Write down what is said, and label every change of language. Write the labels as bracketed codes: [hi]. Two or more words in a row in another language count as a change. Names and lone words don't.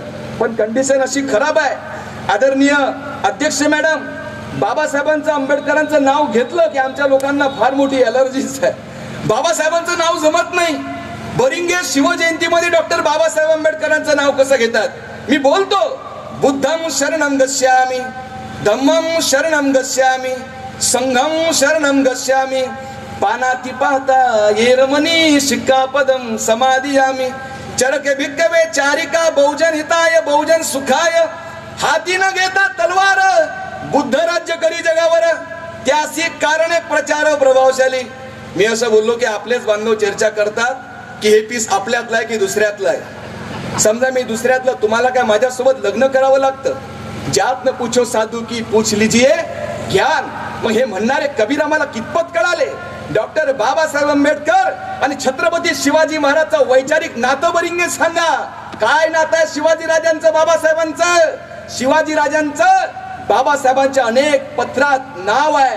[mr] पण कंडिशन अशी खराब आहे. आदरणीय अध्यक्ष मॅडम, बाबासाहेबांचं आंबेडकरांचं नाव घेतलं की आमच्या लोकांना फार मोठी अलर्जीच आहे. बाबासाहेबांचं नाव जमत नाही. बरिंगे शिवजयंतीमध्ये डॉक्टर बाबासाहेब आंबेडकरांचं नाव कसं घेतात? मी बोलतो, [pi] बुद्धं शरणं गच्छामि, धम्मं शरणं गच्छामि, संघं शरणं गच्छामि, पानाती पाहता येरमणी शिक्कापदं समादियामि, चरके भिक्कवे चारिका बहुजन हिताय बहुजन सुखाय, [mr] हाती न घेता तलवार बुद्ध राज्य करी जगावर, त्यासी कारणे प्रचार प्रभावशाली. मी असं बोललो की आपलेच बांधव चर्चा करतात की हे पीस आपल्यातलं आहे की दुसऱ्यातलं आहे. समजा मी दुसऱ्यातलं, तुम्हाला काय माझ्यासोबत लग्न करावं लागतं? [hi] जात न पूछो साधू की पूछ लीजिए ज्ञान. [mr] मग हे म्हणणारे कबीर आम्हाला कितपत कळाले? डॉक्टर बाबासाहेब आंबेडकर आणि छत्रपती शिवाजी महाराजचं वैचारिक नातं बरिंगे सांगा. काय नातं आहे शिवाजी राजांचं बाबासाहेबांचं? शिवाजी राजांचं बाबासाहेबांच्या अनेक पत्रात नाव आहे.